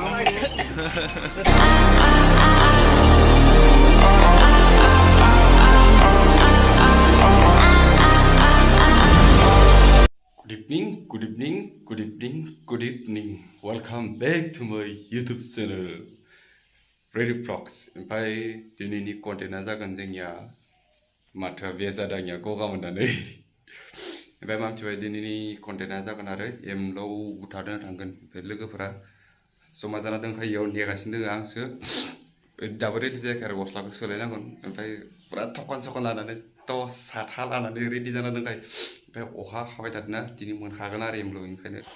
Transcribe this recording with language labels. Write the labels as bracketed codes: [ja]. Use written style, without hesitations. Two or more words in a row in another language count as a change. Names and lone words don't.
[en] Good evening. Welcome back to my YouTube channel Rairup Vlogs. [brx] Oमफ्राय दिनैनि कन्टेन्टआ जागोन जोंनिया माथो बे जादोंनिया गगा मोननानै ओमफ्राय मानसिफोरा दिनैनि कन्टेन्टआ जागोन आरो एमब्लव बुथारनो थांगोन ओमफ्राय लोगोफोरा जमा जाना दंखायो इयाव नेगासिनो दङ आंसो दाबो रेडि जायाखै आरो गस्लाखौ सोलायनांगोन ओमफ्राय पुरा थखन सकन लानानै साथा लानानै रेडि जाना दंखायो ओमफ्राय अखा हाबाय थादोंना दिनै मोनखागोन आरो एमब्लव ओंखायनो